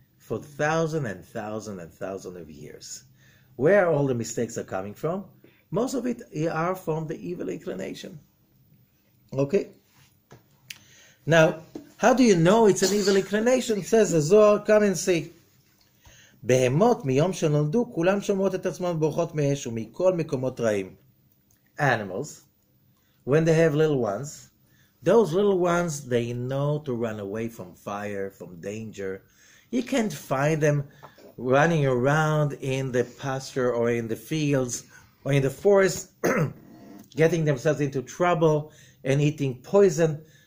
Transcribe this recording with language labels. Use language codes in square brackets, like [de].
[en] For thousands and thousands and thousands of years. Where all the mistakes are coming from? Most of it are from the evil inclination. Okay? Now, how do you know it's an evil inclination? Says the Zohar, come and see. [he] בהמות מיום שנולדו, כולם שומרות את עצמם בורחות מאש ומכל מקומות רעים. [en] Animals, when they have little ones, those little ones, they know to run away from fire, from danger. You can't find them running around in the pasture or in the fields or in the forest, getting themselves into trouble and eating poison.